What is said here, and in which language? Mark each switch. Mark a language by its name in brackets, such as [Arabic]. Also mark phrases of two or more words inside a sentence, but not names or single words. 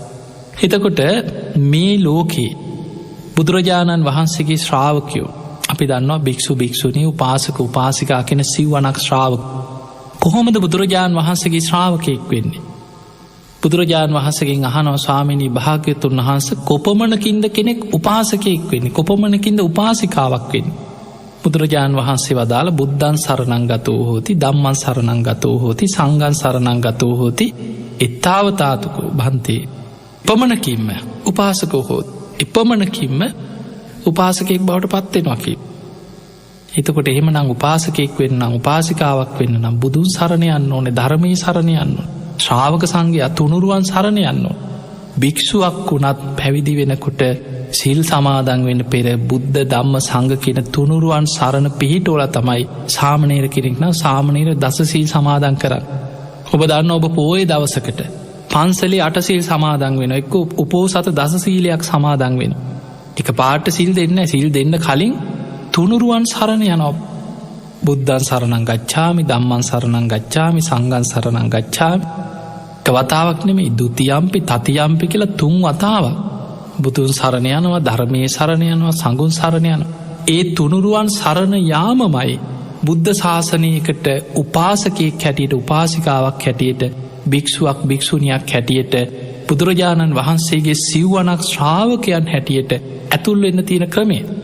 [Sinhala] එතකොට මේ ලෝකේ බුදුරජාණන් වහන්සේගේ ශ්‍රාවකයෝ අපි දන්නවා භික්ෂු භික්ෂුණී උපාසක උපාසිකා කියන සිව්වනක් ශ්‍රාවක. කොහොමද බුදුරජාණන් වහන්සේගේ ශ්‍රාවකයෙක් වෙන්නේ? බුදුරජාණන් වහන්සේගෙන් අහනවා ස්වාමීනී භාග්‍යවතුන් වහන්සේ කොපමණකින්ද කෙනෙක් උපාසකයෙක් වෙන්නේ? කොපමණකින්ද උපාසිකාවක් වෙන්නේ? බුදුරජාණන් වහන්සේ වදාළ [Pali] බුද්ධං සරණං ගතෝ හෝති ධම්මං සරණං ගතෝ හෝති සංඝං සරණං ගතෝ හෝති එත්තාවතාතුකෝ භන්තේ. පමණකින්ම උපාසකෝ හෝති. [Sinhala] එපමණකින්ම උපාසකයෙක් බවට පත්වෙනවා කිය. එතකොට එහෙමනම් උපාසකයෙක් වෙන්න උපාසිකාවක් වෙන්න නම් බුදුන් සරණ යන්න ඕනේ. ධර්මයේ සරණ යන්න ඕනේ. ශ්‍රාවක සංඝයා තුනුරුවන් සරණ යන්න ඕනේ. භික්ෂුවක් වුණත් පැවිදි වෙනකොට සිල් සමාදන් වෙන්න පෙර බුද්ධ ධම්ම සංඝ කියන තුනුරුවන් සරණ පිහිටෝලා තමයි සාමණේර කෙනෙක් නම් සාමණේර දස සීල් සමාදන් කරන්නේ. ඔබ දන්න ඔබ පොයේ දවසකට පන්සලේ 8 සීල් සමාදන් වෙනවා. එක්ක උපෝසත දස සීලයක් සමාදන් වෙනවා. එක පාට සිල් දෙන්න සිල් දෙන්න කලින් තුනුරුවන් සරණ යනවා. [Pali] බුද්ධං සරණං ගච්ඡාමි ධම්මං සරණං ගච්ඡාමි සංඝං සරණං ගච්ඡාමි. [Sinhala] එක වතාවක් නෙමෙයි [Pali] දුතියම්පි තතියම්පි [Sinhala] කියලා 3 වතාවක් බුදුන් සරණ යනවා, ධර්මයේ සරණ යනවා, සංඝුන් සරණ යනවා. ඒ තුනුරුවන් සරණ යාමමයි බුද්ධ ශාසනයකට උපාසකයෙක් හැටියට උපාසිකාවක් හැටියට භික්ෂුවක් භික්ෂුණියක් හැටියට බුදුරජාණන් වහන්සේගේ සිව්වනක් ශ්‍රාවකයන් හැටියට ඇතුල් වෙන්න තියෙන ක්‍රමය.